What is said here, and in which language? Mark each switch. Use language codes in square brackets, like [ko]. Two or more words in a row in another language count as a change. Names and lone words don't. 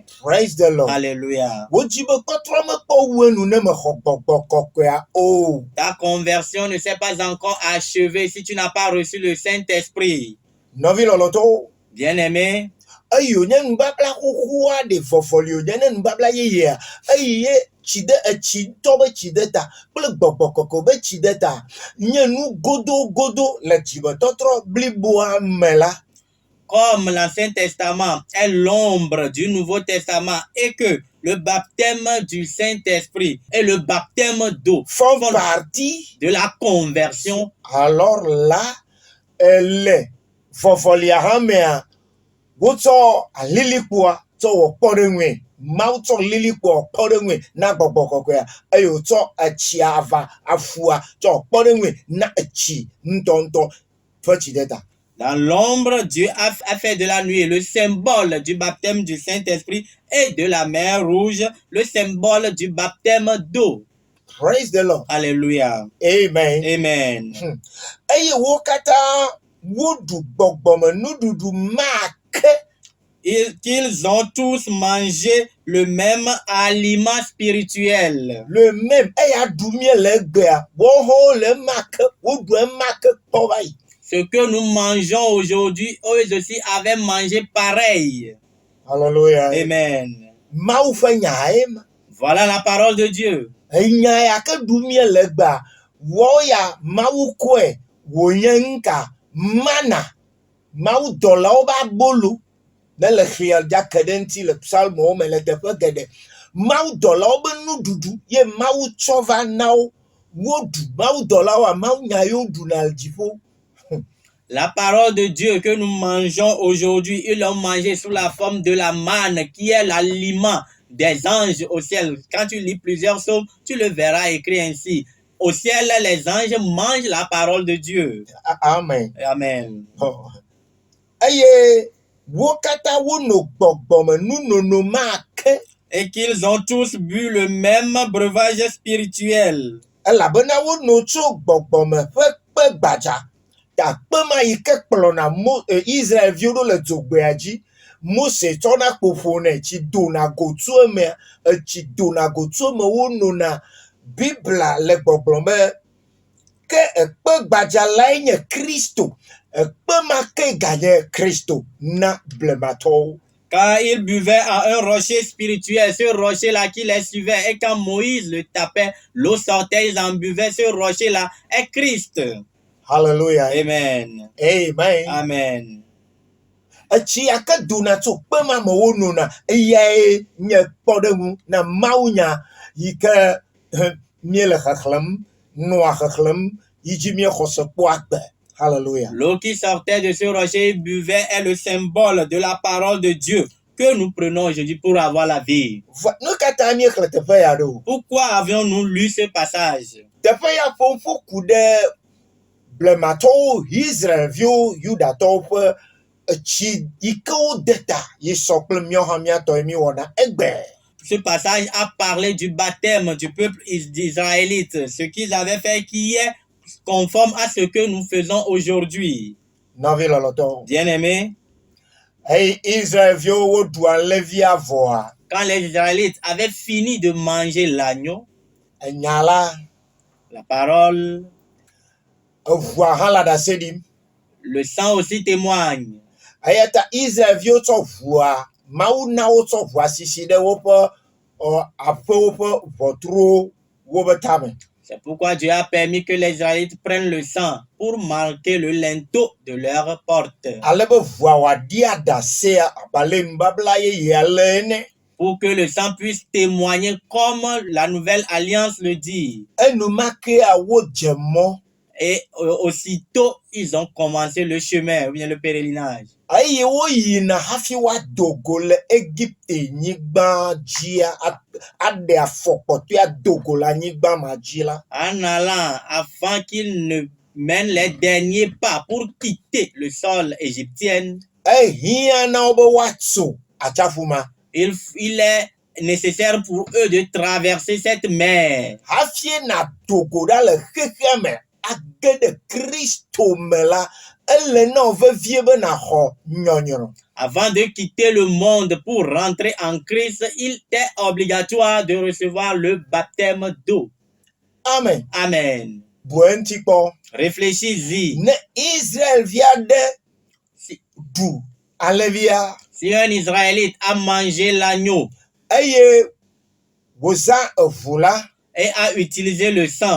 [en] Praise the Lord. [fr] Alléluia. [ee] Wodzi be kɔtrɔ mekpɔ wu enu ne mexɔ gbɔgbɔ kɔkɔea o. [fr] Ta conversion ne s'est pas encore achevée si tu n'as pas reçu le Saint-Esprit. [ee] Nɔvi lɔlɔtɔwo. [fr] Bien-aimé, [ee] Eye wònye nubabla xoxoa ɖe vɔvɔli wònye ne nubabla yeyea eye tsi ɖe etsi tɔ be tsi ɖe ta kple gbɔgbɔ kɔkɔ be tsi ɖe ta nye nu godogodo le dzimetɔtrɔ bliboa me la. [fr] comme l'Ancien Testament est l'ombre du Nouveau Testament et que le baptême du Saint-Esprit et le baptême d'eau font font partie de la conversion, alors là le [ee] vɔvɔlia hã mea wotsɔ alilikpoa tsɔ wɔ kpɔ ɖe ŋue. Mawu tsɔ lilikpoa kpɔ ɖe ŋue na gbɔgbɔ kɔkɔea eye wòtsɔ etsia ava afua tsɔ kpɔ ɖe ŋue na etsi ŋutɔŋutɔ ƒe tsi ɖe ta. [fr] dans l'ombre, Dieu a fait de la nuée le symbole du baptême du Saint-Esprit et de la mer rouge, le symbole du baptême d'eau. [en] Praise the Lord. [fr] Alléluia. Amen. Amen. [ee] Eye wo katã woɖu gbɔgbɔme nuɖuɖu make [fr] qu'ils ont tous mangé le même aliment spirituel. le même [ee] eya ɖu mie le egbea woawo le ema ke woɖu ema ke kpɔ va yi. [fr] Ce que nous mangeons aujourd'hui, eux aussi avaient mangé pareil. Hallelujah. Amen. [ee] Mawu ƒe nya ye ma. [fr] Voilà la parole de Dieu. [ee] Enya ya ke ɖu mie le egbea woawo ya Mawu kɔe wònye nuka mana. Mawu dɔlawo ƒe abolo ne le xia dzake ɖe ŋuti le psalmwo me le teƒe geɖe. Mawu dɔlawo ƒe nuɖuɖu ye Mawu tsɔ va na wo. Woɖu Mawu dɔlawoa Mawu nya ye woɖuna le dziƒo. [fr] La parole de Dieu que nous mangeons aujourd'hui, ils l'ont mangé sous la forme de la manne, qui est l'aliment des anges au ciel. Quand tu lis plusieurs psaumes, tu le verras écrit ainsi. Au ciel, les anges mangent la parole de Dieu. Amen. Amen. [ee] Eye wo katã wonɔ gbɔgbɔme nunono ma ke. [fr] Et qu'ils ont tous bu le même breuvage spirituel. [ee] Elabena wonɔ tso gbɔgbɔme ƒe kpe gbadza. Ta kpe ma yi ke kplɔna Israelviwo ɖo le dzogbea dzi. Mose tsɔna kpoƒo nɛ tsi dona go tso emea. Etsi dona go tso eme wonɔna Bibla le gbɔgblɔm be ke ekpe gbadza lae nye Kristo. Ekpe ma ke ganye Kristo na blematɔwo. [fr] Car ils buvaient à un rocher spirituel, ce rocher-là qui les suivait. Et quand Moïse le tapait, l'eau sortait, ils en buvaient. Ce rocher-là est Christ. Hallelujah. Amen. Amen. Amen. [ee] Etsi ya ke dona tso kpe ma me wonɔna eyae nye kpɔɖeŋu na mawunya yi ke míele xexlẽm, nɔa xexlẽm, yi dzi míexɔ se kpɔ agbe. Hallelujah. [fr] L'eau qui sortait de ce rocher et buvait est le symbole de la parole de Dieu que nous prenons aujourd'hui pour avoir la vie. [ee] Nu katã míexlẽ teƒe ya ɖo. [fr] Pourquoi avions-nous lu ce passage? [ee] Teƒe ya ƒo ku ɖe blematɔwo, Israelviwo, Yudatɔwo ƒe etsi yi ke wode ta yi sɔ kple míawo hã míatɔe míwɔna egbe. [fr] Ce passage a parlé du baptême du peuple d'Israélite, ce qu'ils avaient fait qui est conforme à ce que nous faisons aujourd'hui. [ee] Nɔvi lɔlɔtɔwo. [fr] Bien-aimés, [ee] Eye Israelviwo woɖu alẽvia vɔa, [fr] quand les Israélites avaient fini de manger l'agneau, [ee] enya la, [fr] la parole, [ee] eʋua hã le ɖase ɖim. [fr] le sang aussi témoigne. [ee] Eya ta Israelviwo tsɔ ʋua, Mawu na wotsɔ ʋua sisi ɖe woƒe aƒewo ƒe ʋɔtruwo woƒe tame. [fr] C'est pourquoi Dieu a permis que les Israélites prennent le sang pour marquer le linteau de leur porte. [ee] Ale be ʋua wòaɖi aɖasea abe nubabla yeye ale ene. [fr] Pour que le sang puisse témoigner comme la nouvelle alliance le dit. [ee] Enumakea wodze mɔ. [fr] Et aussitôt, ils ont commencé le chemin, ou bien le pèlerinage. [ee] Eye woyina hafi woado go le Egipte nyigba dzia aɖe afɔ kpɔtɔe ado go le anyigba ma dzi la. [fr] En allant, afin qu'ils ne mènent les derniers pas pour quitter le sol égyptien, [ee] Ehia na wo be woatso atsiaƒu ma. [fr] il est nécessaire pour eux de traverser cette mer. [ee] Hafi nado go ɖa le xexea me age ɖe Kristo me la, ele na wo vevie be naxɔ nyɔnyrɔ. [fr] Avant de quitter le monde pour rentrer en Christ, il était obligatoire de recevoir le baptême d'eau. Amen. Amen. [ee] Bue ŋuti kpɔ. [fr] Réfléchis-y. [ee] Ne Israelvi aɖe ɖu alẽvia [fr] Si un Israélite a mangé l'agneau [ee] eye wòzã eʋu la, [fr] et a utilisé le sang,